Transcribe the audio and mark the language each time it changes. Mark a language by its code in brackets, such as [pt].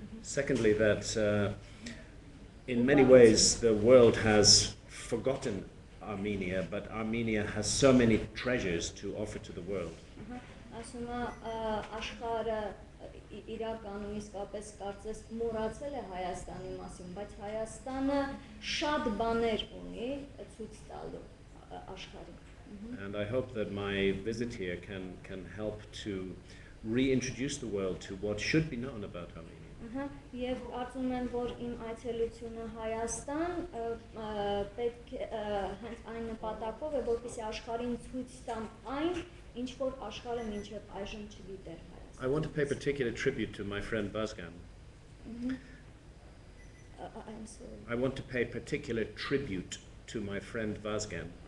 [en] Secondly, that in many ways the world has forgotten Armenia, but Armenia has so many treasures to offer to the world. [hy] Ասում է, աշխարհը իրականում իսկապես կարծես մոռացել է Հայաստանի մասին, բայց Հայաստանը շատ բաներ ունի ցույց տալու աշխարհին։ [en] And I hope that my visit here can help to reintroduce the world to what should be known about Armenia. [hy] Եվ կարծում եմ, որ իմ այցելությունը Հայաստան պետք է հենց այն նպատակով է, որպեսզի աշխարհին ցույց տամ այն, ինչ որ աշխարհը մինչև այժմ չգիտեր Հայաստան։ [en] I want to pay particular tribute to my friend Vazgan. I'm sorry. I want to pay particular tribute to my friend Vazgan.